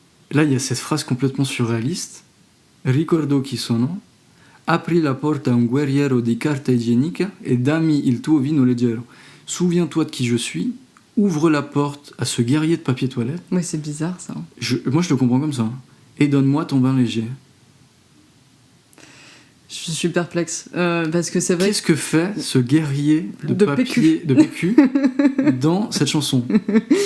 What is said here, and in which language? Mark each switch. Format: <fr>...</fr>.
<fr>Là, il y a cette phrase complètement surréaliste.</fr> <it>Ricordo chi sono, apri la porta a un guerriero di carta igienica e dammi il tuo vino leggero.</it> <fr>Souviens-toi de qui je suis, ouvre la porte à ce guerrier de papier toilette. Oui, c'est bizarre ça. Moi, je le comprends comme ça. Et donne-moi ton vin léger. Je suis perplexe. Parce que c'est vrai. Qu'est-ce que fait ce guerrier de papier de PQ dans cette chanson ?</fr>